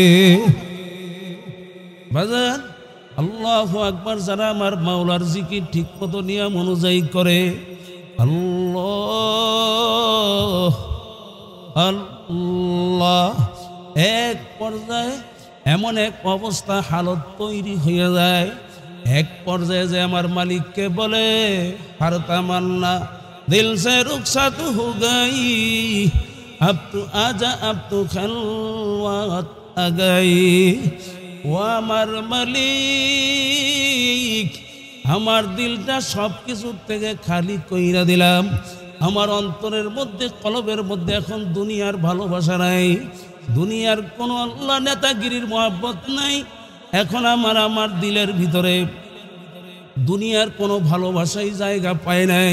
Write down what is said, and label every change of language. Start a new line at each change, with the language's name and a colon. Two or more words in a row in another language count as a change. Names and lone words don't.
Bangla: বাজান
Arabic: الله أكبر,
Bangla: যারা আমার মাওলার জিকির ঠিক মতো নিয়ম অনুযায়ী করে, আল্লাহ আল্লাহ। এক পর্যায়ে এমন এক অবস্থা হালত তৈরি হয়ে যায়, এক পর্যায়ে যে আমার মালিককে বলে
Urdu: ہر تمنا دل سے رخصت ہو گئی, اب تو آجا اب تو خلوت آ گئی.
Bangla: ও আমার মালিক, আমার দিলটা সব কিছুর থেকে খালি কইরা দিলাম, আমার অন্তরের মধ্যে কলবের মধ্যে এখন দুনিয়ার ভালোবাসা নাই, দুনিয়ার কোনো আল্লাহ নেতাগিরির মহব্বত নাই, এখন আমার দিলের ভিতরে দুনিয়ার কোনো ভালোবাসাই জায়গা পায় নাই।